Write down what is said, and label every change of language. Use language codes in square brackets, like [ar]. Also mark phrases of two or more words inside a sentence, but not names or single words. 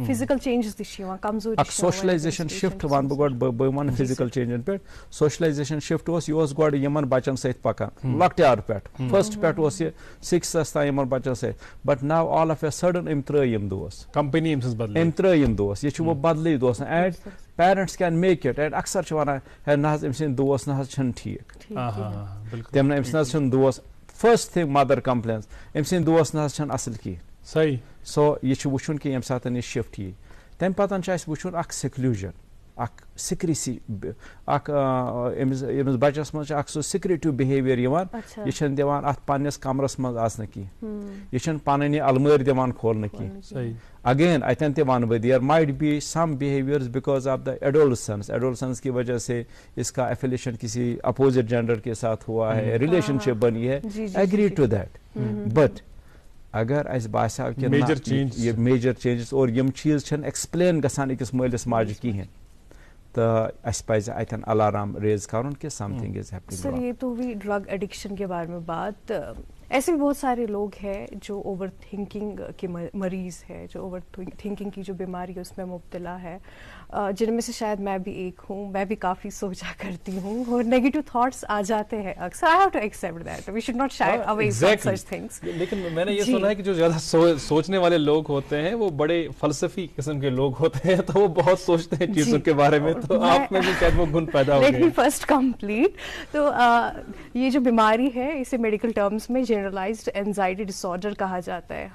[ks] اکھ [en] socialization shift [ks] ونہٕ بہٕ گۄڈٕ بہٕ ونہٕ [en] physical changes [ks] پٮ۪ٹھ [en] socialization shift [ks] اوس یہِ اوس گۄڈٕ یِمن بچن سۭتۍ پکان لۄکٹیارٕ پٮ۪ٹھ فسٹ پٮ۪ٹھ اوس یہِ سِکستھس تام یِمن بچن سۭتۍ [en] but now all of a sudden [ks] أمۍ ترٛٲے یِم دوس کمپنی أمۍ ترٛٲے یِم دوس یہِ چھُ وۄنۍ بدلٕے دوس [en] and parents can make it and [ks] اکثر چھِ ونان ہے نہ حظ أمۍ سٕنٛدۍ دوس نہ حظ چھِنہٕ ٹھیٖک تِم نہٕ أمِس نہ حظ چھِنہٕ دوس [en] first thing mother complains [ks] أمۍ سٕنٛدۍ دوس نہ حظ چھِنہٕ اصل کینٛہہ صحیح سو یہِ چھُ وٕچھُن کہِ ییٚمہِ ساتہٕ یہِ شفٹ یی تمہِ پتہٕ چھُ اسہِ وٕچھُن اکھ سیکلوٗجن اکھ سِکریسی اکھ أمِس بچس منٛز چھُ اکھ سُہ [en] secretive behavior [ks] یِوان یہِ چھنہٕ دِوان اتھ پننِس کمرس منٛز آسنہٕ کینٛہہ یہِ چھنہٕ پنٕنۍ یہِ المٲرۍ دِوان کھولنہٕ کینٛہہ اگین اتٮ۪ن تہِ ونہٕ بہٕ [en] there might be some behaviors because of the adolescence [ur] کی وجہ سے اس کا ایفیلیشن کسی اپوزٹ جینڈر کے ساتھ ہوا ہے ریلیشن شپ بنی ہے [en] agree to that but [ks] اگر اسہِ باسیو کہِ یہِ [en] major changes [ks] اور یِم چیٖز چھنہٕ ایکسپلین گژھان أکِس مٲلِس ماجہِ کِہینۍ تہٕ اسہِ پزِ اتٮ۪ن [en] alarm raise [ks] کرُن کہ [en] something is happening. [ur] سر یہ تو ہوئی [en] drug addiction [ur] کے بارے میں بات. ایسے بھی بہت سارے لوگ ہیں جو [en] overthinking [ur] کے مریض ہے, جو [en] overthinking [ur] کی جو بیماری ہے اس میں مبتلا ہے, جن میں سے شاید میں بھی ایک ہوں. میں بھی کافی سوچا کرتی ہوں اور [en] negative thoughts [ur] آ جاتے ہیں اکثر. [en] I have to accept that, we should not shy away from such things. [ur] لیکن میں نے یہ سنا ہے کہ جو زیادہ سوچنے والے لوگ ہوتے ہیں وہ بڑے فلسفی قسم کے لوگ ہوتے ہیں, تو وہ بہت سوچتے ہیں چیزوں کے بارے میں, تو آپ میں بھی شاید وہ گن پیدا ہو گئے. [en] let me first complete. [ur] تو یہ جو بیماری ہے اسے [en] medical terms [ur] میں [en] generalized anxiety disorder [ur] کہا جاتا ہے.